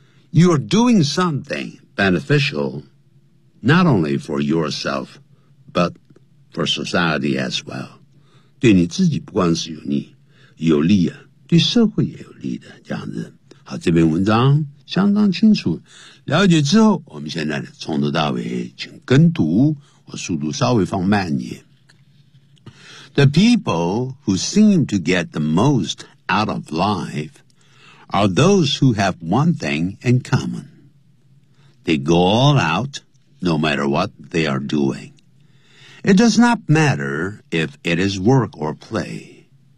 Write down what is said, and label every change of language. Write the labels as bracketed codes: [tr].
[en] You are doing something beneficial, not only for yourself, but for society as well. [zh] 对你自己不光是有利，有利啊，对社会也有利的这样子。好，这篇文章相当清楚。了解之后，我们现在从头到尾请跟读，我速度稍微放慢一点。 [en] The people who seem to get the most out of life. Are those who have one thing in common. They go all out, no matter what they are doing. It does not matter if it is work or play.